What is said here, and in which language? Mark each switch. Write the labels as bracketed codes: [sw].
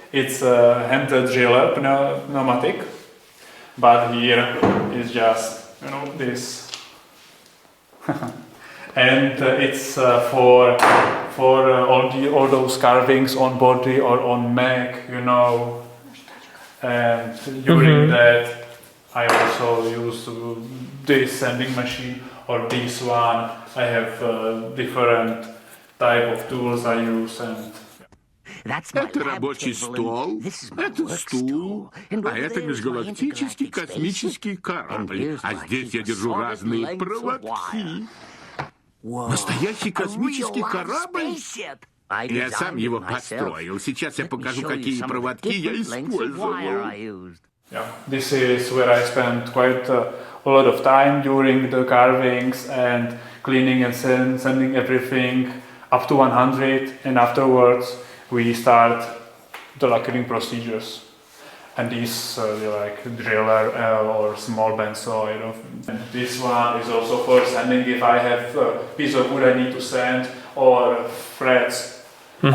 [en] It's a hand driller pneumatic, but here is just this, and it's for all those carvings on body or on neck, and during that I also use this sanding machine or this one. I have different type of tools I use, and [ru] Это рабочий стол, это стул, а это межгалактический космический корабль. А здесь я держу разные проводки. Настоящий космический корабль? Я сам его построил. Сейчас я покажу, какие проводки я использовал. [en] Yeah, this is where I spent quite a lot of time during the carvings and cleaning and sanding everything up to 100, and afterwards we start the lacquering procedures. And this like driller or small bandsaw, And this one is also for sanding if I have a piece of wood I need to sand or frets. Mm-hmm.